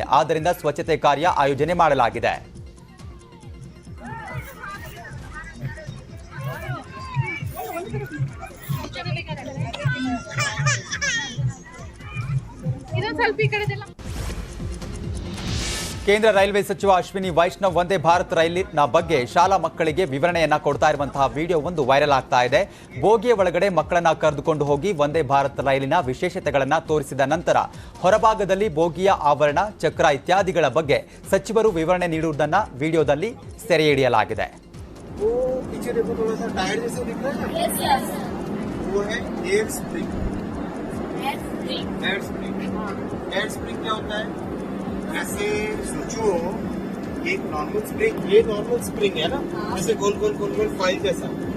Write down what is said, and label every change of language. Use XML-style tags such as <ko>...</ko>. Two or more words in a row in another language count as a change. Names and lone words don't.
<kn>ಆದ್ದರಿಂದ ಸ್ವಚ್ಛತೆ ಕಾರ್ಯ ಆಯೋಜನೆ ಮಾಡಲಾಗಿದೆ. ಕೇಂದ್ರ ರೈಲ್ವೆ ಸಚಿವ ಅಶ್ವಿನಿ ವೈಷ್ಣವ್ ವಂದೇ ಭಾರತ್ ರೈಲಿನ ಬಗ್ಗೆ ಶಾಲಾ ಮಕ್ಕಳಿಗೆ ವಿವರಣೆಯನ್ನ ಕೊಡ್ತಾ ಇರುವಂತಹ ವಿಡಿಯೋ ಒಂದು ವೈರಲ್ ಆಗ್ತಾ ಇದೆ. ಬೋಗಿಯ ಒಳಗಡೆ ಮಕ್ಕಳನ್ನ ಕರೆದುಕೊಂಡು ಹೋಗಿ ವಂದೇ ಭಾರತ್ ರೈಲಿನ ವಿಶೇಷತೆಗಳನ್ನ ತೋರಿಸಿದ ನಂತರ ಹೊರಭಾಗದಲ್ಲಿ ಬೋಗಿಯ ಆವರಣ, ಚಕ್ರ ಇತ್ಯಾದಿಗಳ ಬಗ್ಗೆ ಸಚಿವರು ವಿವರಣೆ ನೀಡುವುದನ್ನ ವಿಡಿಯೋದಲ್ಲಿ ಸೆರೆ ಹಿಡಿಯಲಾಗಿದೆ.</kn> <hi>ऐसे सोचो एक</hi> <en>normal spring,</en> <hi>ये</hi> <en>normal spring</en> <hi>है ना, जैसे गोल गोल गोल गोल फाइल जैसा.</hi>